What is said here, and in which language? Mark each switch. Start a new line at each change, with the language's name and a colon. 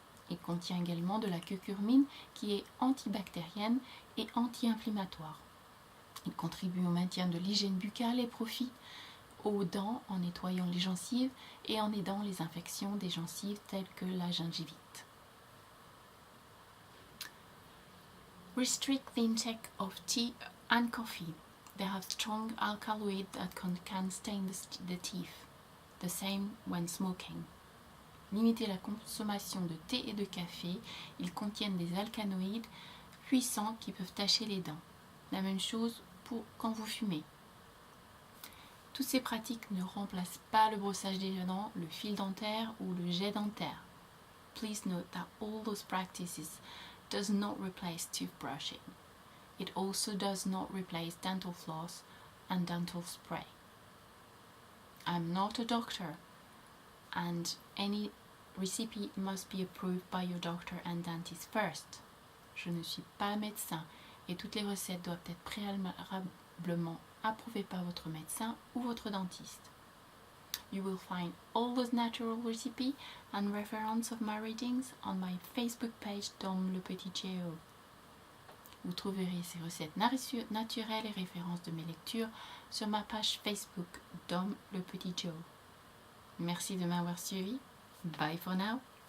French: Il contient également de la curcumine qui est antibactérienne et anti-inflammatoire. Il contribue au maintien de l'hygiène buccale et profite aux dents en nettoyant les gencives et en aidant les infections des gencives telles que la gingivite.
English: Restrict the intake of tea and coffee. They have strong alkaloids that can stain the teeth. The same when smoking.
French: Limitez la consommation de thé et de café. Ils contiennent des alcaloïdes puissants qui peuvent tacher les dents. La même chose pour quand vous fumez. Toutes ces pratiques ne remplacent pas le brossage des dents, le fil dentaire ou le jet dentaire.
English: Please note that all those practices does not replace toothbrushing. It also does not replace dental floss and dental spray. I'm not a doctor, and any recipe must be approved by your doctor and dentist first.
French: Je ne suis pas médecin et toutes les recettes doivent être préalablement approuvées par votre médecin ou votre dentiste.
English: You will find all those natural recipes and reference of my readings on my Facebook page Dom Le Petit Joe.
French: Vous trouverez ces recettes naturelles et références de mes lectures sur ma page Facebook Dom Le Petit Joe. Merci de m'avoir suivi.
English: Bye for now.